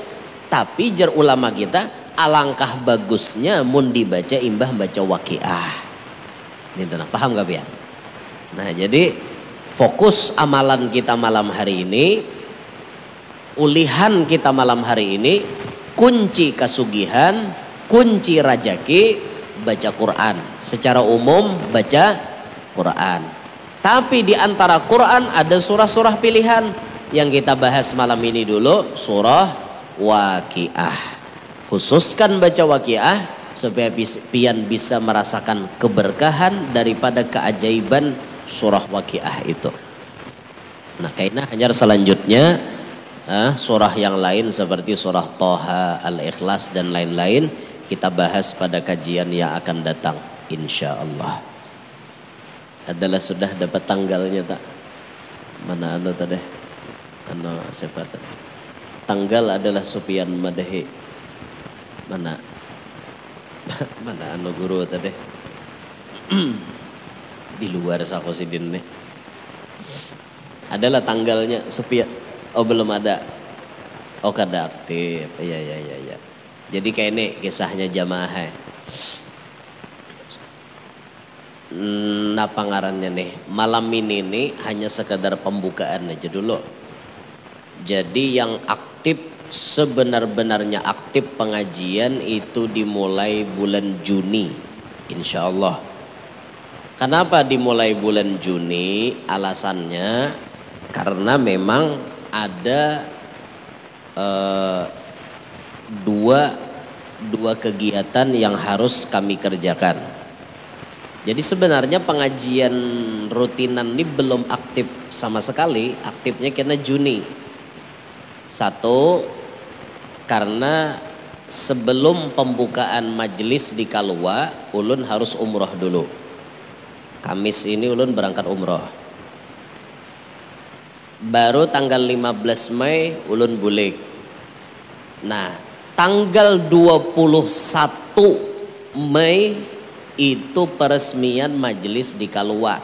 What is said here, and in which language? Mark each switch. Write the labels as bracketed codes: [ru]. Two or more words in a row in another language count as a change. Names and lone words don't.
[bjn] Tapi jar ulama kita, alangkah bagusnya mun dibaca imbah baca Waqiah. Ini tenang, paham gak pian? Nah jadi fokus amalan kita malam hari ini, ulihan kita malam hari ini, kunci kasugihan, kunci rajaki baca Quran. [id] Secara umum baca Quran. Tapi di antara Quran ada surah-surah pilihan. Yang kita bahas malam ini dulu surah Waqiah. Khususkan baca Waqiah supaya pian bisa merasakan keberkahan daripada keajaiban surah Waqiah itu. Nah kayaknya hanya selanjutnya surah yang lain seperti surah Toha, Al-Ikhlas dan lain-lain kita bahas pada kajian yang akan datang [ar] إن شاء الله. [bjn] Adalah sudah dapat tanggalnya tak? Mana anu tadi? Anu siapa tadi? Tanggal adalah Sufyan Madahi. Mana anu guru tadi di luar sakosidin nih adalah tanggalnya Sufyan. Oh belum ada. Oh kada aktif. Ya. Jadi kayak ini kisahnya jamaah. Napa ngarannya nih? [id] Malam ini nih hanya sekedar pembukaan aja dulu. Jadi yang aktif sebenar-benarnya aktif pengajian itu dimulai bulan Juni [ar] إن شاء الله. [id] Kenapa dimulai bulan Juni? Alasannya karena memang ada dua kegiatan yang harus kami kerjakan. Jadi sebenarnya pengajian rutinan ini belum aktif sama sekali, aktifnya karena Juni. [bjn] Satu, karena sebelum pembukaan majelis di Kalua, ulun harus umroh dulu. Kamis ini ulun berangkat umroh. Baru tanggal 15 Mei ulun bulik. [id] Nah, tanggal 21 Mei itu peresmian majelis di Kalua.